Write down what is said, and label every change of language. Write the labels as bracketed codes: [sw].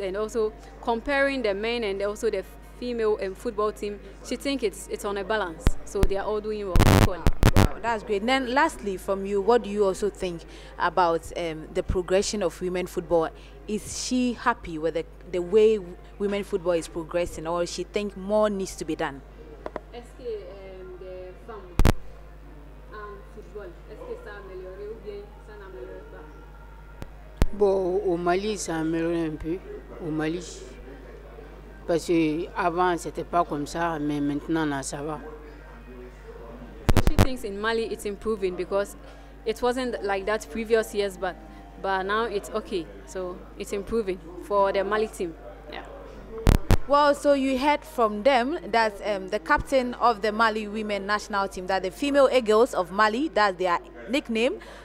[en] And also comparing the men and also the female football team, she thinks it's on a balance. So they are all doing well. Wow, that's great. And then lastly, from you, what do you also think about the progression of women football? Is she happy with the way women football is progressing, or she think more needs to be done? [fr] Est-ce que les femmes en football, est-ce que ça a amélioré ou bien ça n'améliore pas? Bon, au Mali, ça a amélioré un peu. Au Mali. Parce qu'avant, c'était pas comme ça, mais maintenant, là, ça va. [en] So she thinks in Mali it's improving because it wasn't like that previous years, but now it's okay. So it's improving for the Mali team. Yeah. Well, so you heard from them that the captain of the Mali women national team, that the female Eagles of Mali, that's their nickname.